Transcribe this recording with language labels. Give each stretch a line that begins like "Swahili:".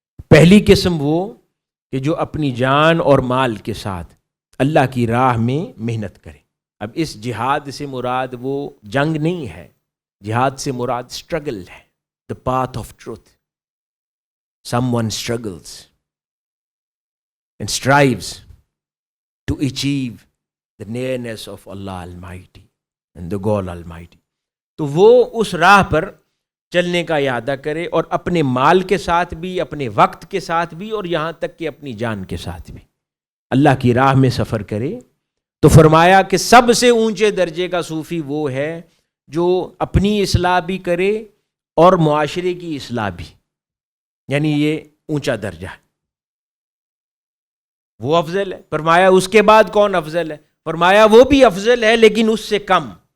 Urdu: پہلی قسم وہ کہ جو اپنی جان اور مال کے ساتھ اللہ کی راہ میں محنت کرے۔ اب اس جہاد سے مراد وہ جنگ نہیں ہے، جہاد سے مراد اسٹرگل ہے،
English: the path of truth. Someone struggles and strives to achieve the nearness of Allah Almighty and the God Almighty.
Urdu: تو وہ اس راہ پر چلنے کا ارادہ کرے، اور اپنے مال کے ساتھ بھی، اپنے وقت کے ساتھ بھی، اور یہاں تک کہ اپنی جان کے ساتھ بھی اللہ کی راہ میں سفر کرے، تو فرمایا کہ سب سے اونچے درجے کا صوفی وہ ہے جو اپنی اصلاح بھی کرے اور معاشرے کی اصلاح بھی، یعنی یہ اونچا درجہ ہے، وہ افضل ہے۔ فرمایا اس کے بعد کون افضل ہے؟ فرمایا وہ بھی افضل ہے لیکن اس سے کم،